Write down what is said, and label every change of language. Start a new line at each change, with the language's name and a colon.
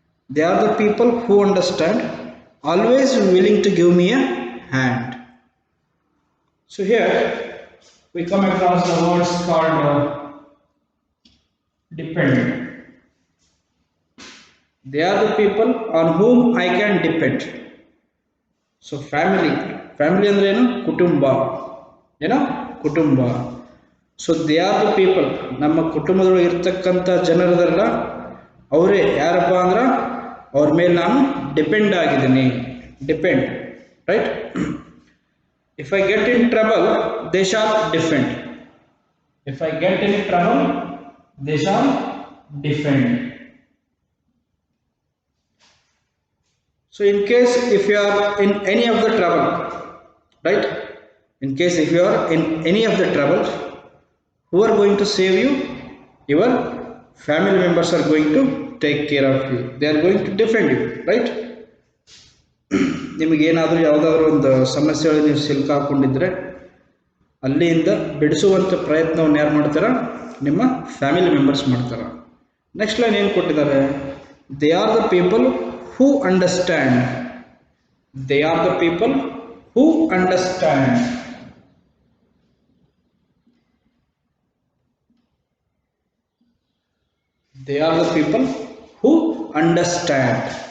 English: They are the people who understand, always willing to give me a hand. So here we come across the words called depend. They are the people on whom I can depend. So family
Kannada: ಅಂದ್ರೆ ಏನು ಕುಟುಂಬ ಏನೋ ಕುಟುಂಬ
English: so they are the people
Kannada: ನಮ್ಮ ಕುಟುಂಬದೊಳಗೆ ಇರ್ತಕ್ಕಂಥ ಜನರದಲ್ಲ ಅವರೇ ಯಾರಪ್ಪ ಅಂದ್ರೆ ಅವ್ರ ಮೇಲೆ ನಾನು ಡಿಪೆಂಡ್ ಆಗಿದ್ದೀನಿ
English: Depend right if I get in trouble they shall defend if I get in trouble they shall defend. So in case if you are in any of the trouble, right? In case if you are in any of the trouble, who are going to save you? Your family members are going to take care of you. They are going to defend you, right?
Kannada: ನಿಮಗೆ ಏನಾದರೂ ಯಾವುದಾದ್ರೂ ಒಂದು ಸಮಸ್ಯೆಯಲ್ಲಿ ನೀವು ಸಿಲುಕಾಕೊಂಡಿದ್ರೆ ಅಲ್ಲಿಂದ ಬಿಡಿಸುವಂಥ ಪ್ರಯತ್ನವನ್ನು ಯಾರು ಮಾಡ್ತಾರ? ನಿಮ್ಮ ಫ್ಯಾಮಿಲಿ ಮೆಂಬರ್ಸ್ ಮಾಡ್ತಾರ. ನೆಕ್ಸ್ಟ್ ಲೈನ್ ಏನು ಕೊಟ್ಟಿದ್ದಾರೆ?
English: They are the people who understand. They are the people who understand. They are the people who understand.